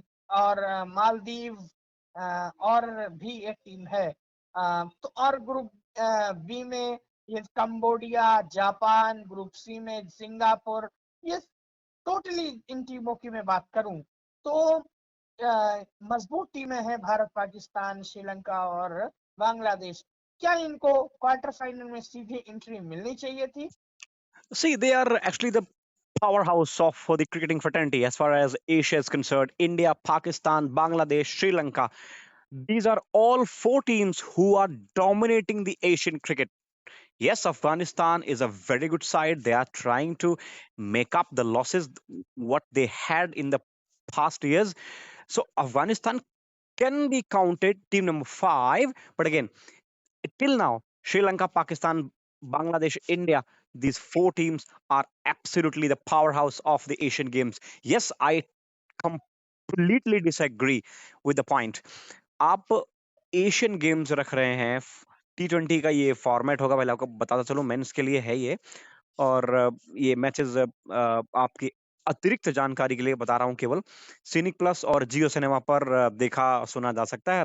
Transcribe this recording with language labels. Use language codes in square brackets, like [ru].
[hi] और मालदीव और भी एक टीम है, तो और ग्रुप बी में ये कंबोडिया, जापान, ग्रुप सी में सिंगापुर, ये टोटली इन टीमों की मैं बात करूं तो मजबूत टीमें हैं भारत, पाकिस्तान, श्रीलंका और बांग्लादेश। क्या इनको क्वार्टर फाइनल में सीधी एंट्री मिलनी चाहिए थी? [en] See, they are actually the powerhouse of for the cricketing fraternity as far as Asia is concerned. India, Pakistan, Bangladesh, Sri Lanka. These are all four teams who are dominating the Asian cricket. Yes, Afghanistan is a very good side. They are trying to make up the losses what they had in the past years. So Afghanistan can be counted team number 5. But again, till now, Sri Lanka, Pakistan, Bangladesh, India, these four teams are absolutely the powerhouse of the Asian Games. Yes, I completely disagree with the point. [hi] आप Asian games रख रहे हैं, T20 का ये format होगा, पहले आपको बताता चलूं, मेंस के लिए है ये। और ये मैचेस आपकी अतिरिक्त जानकारी के लिए बता रहा हूँ, केवल सिनिक प्लस और जियो सिनेमा पर देखा सुना जा सकता है।